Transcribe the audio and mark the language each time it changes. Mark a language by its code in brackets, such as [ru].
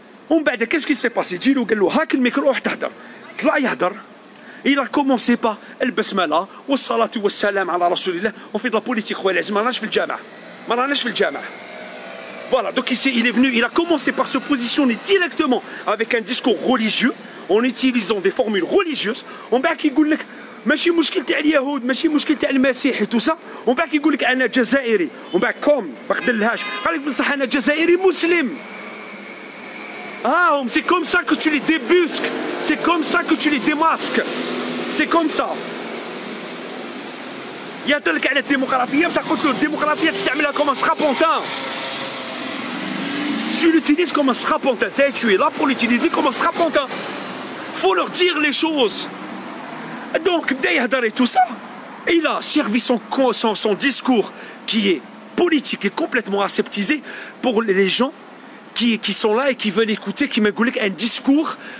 [ar] ومن بعد [fr] qu'est-ce qui s'est passé؟ [ar] جيلو قال له هاك الميكرو روح تهدر. طلع يهدر. [fr] Il a commencé par [ar] البسملة والصلاة والسلام على رسول الله. [fr] On fait de la politique [ar] خويا العزيز، ما راناش في الجامع. [fr] Voilà, donc ici il est venu, il a commencé par se positionner directement avec un discours religieux, en utilisant des formules religieuses. [ar] ومن بعد كيقول لك ماشي مشكل تاع اليهود، ماشي مشكل تاع المسيح [fr] et tout ça. [ar] ومن بعد كيقول لك أنا جزائري، ومن بعد كوم ما خدلهاش، قال لك بصح أنا جزائري مسلم. [fr] C'est comme ça que tu les débusques, c'est comme ça que tu les démasques, c'est comme ça. [ar] يهضرلك على الديمقراطية بصح قلت له الديمقراطية تستعملها [fr] comme un strapontin. Si tu l'utilises comme un strapontin, tu es là pour l'utiliser comme un strapontin. Faut leur dire les choses. Donc, et tout ça, il a servi son discours qui est politique et complètement aseptisé pour les gens qui sont là et qui veulent écouter, qui me goulent un discours.